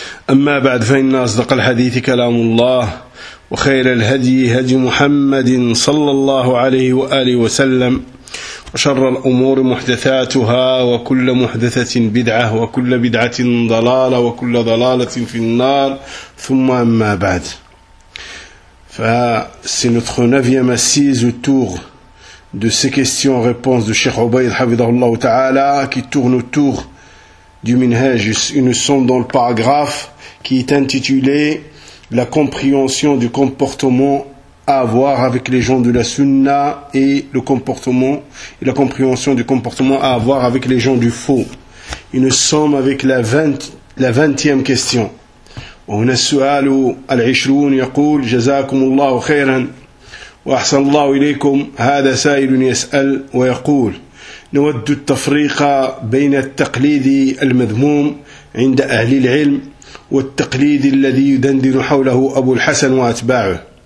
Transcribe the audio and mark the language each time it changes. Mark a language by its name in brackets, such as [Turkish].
[Arabic] أما بعد، فإن أصدق الحديث كلام الله، وخير الهدي هدي محمد صلى الله عليه وآله وسلم، وشر الأمور محدثاتها، وكل محدثة بدعة، وكل بدعة ضلالة، وكل ضلالة في النار. ثم أما بعد، فسنتخو نفيما سيزو التوغ [French] de ces questions-réponses de Cheikh Ubayd Hafidhahullah Ta'ala, qui tourne autour du minhaj. Nous sommes dans le paragraphe qui est intitulé « La compréhension du comportement à avoir avec les gens de la sunna et le comportement et la compréhension du comportement à avoir avec les gens du faux ». Nous sommes avec la 20e question. On a [Arabic] sual ou al-ishroun yaqul « Jazakumullahu khairan » وأحسن الله إليكم. هذا سائل يسأل ويقول: نود التفريق بين التقليد المذموم عند أهل العلم والتقليد الذي يدندن حوله أبو الحسن وأتباعه.